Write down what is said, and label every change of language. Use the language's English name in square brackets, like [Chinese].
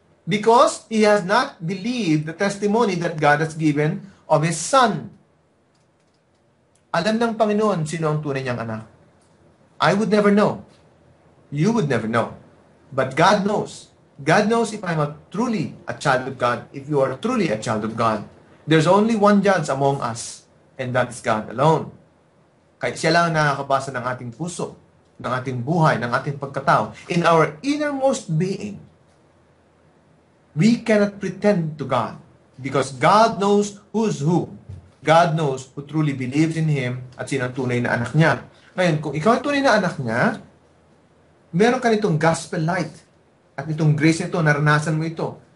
[English] Because he has not believed the testimony that God has given of His Son. [Filipino] Alam ng Panginoon sino ang tunay niyang anak. [English] I would never know. You would never know. But God knows. God knows if I'm truly a child of God, if you are truly a child of God. There's only one judge among us, and that is God alone. [Filipino] Kahit siya lang ang nakakabasa ng ating puso, ng ating buhay, ng ating pagkatao. [English] In our innermost being, we cannot pretend to God because God knows who's who. God knows who truly believes in Him [Filipino] at sino ang tunay na anak niya. Ngayon, kung ikaw ang tunay na anak niya, meron ka nitong gospel light at itong grace nito, naranasan mo ito.